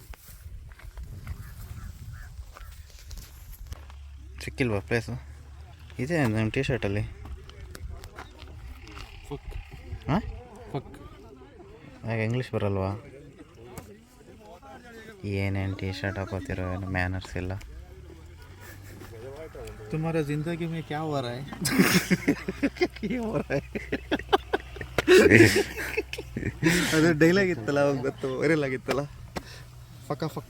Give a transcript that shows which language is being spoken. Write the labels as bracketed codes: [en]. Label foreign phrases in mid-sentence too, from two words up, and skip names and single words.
[kn] ಸಿಕ್ಕಿಲ್ವಾ ಪ್ಲೇಸು? ಇದೆ ನಮ್ಮ ಟೀ ಶರ್ಟಲ್ಲಿ. ಹಾಂ, ಯಾಕೆ ಇಂಗ್ಲೀಷ್ ಬರಲ್ವಾ? ಏನೇನು ಟೀ ಶರ್ಟ್ ಹಾಕೋತಿರೋ, ಏನು ಮ್ಯಾನರ್ಸ್ ಇಲ್ಲ. [hi] तुम्हारा जिंदगी में क्या हो रहा है? क्या हो रहा है? [kn] ಅದು ಡೈಲಾಗ್ ಇತ್ತಲ್ಲ, ಅವಾಗ ಗೊತ್ತು, ವೈರಲ್ ಆಗಿತ್ತಲ್ಲ, ಫಕ್ಕ ಫಕ್.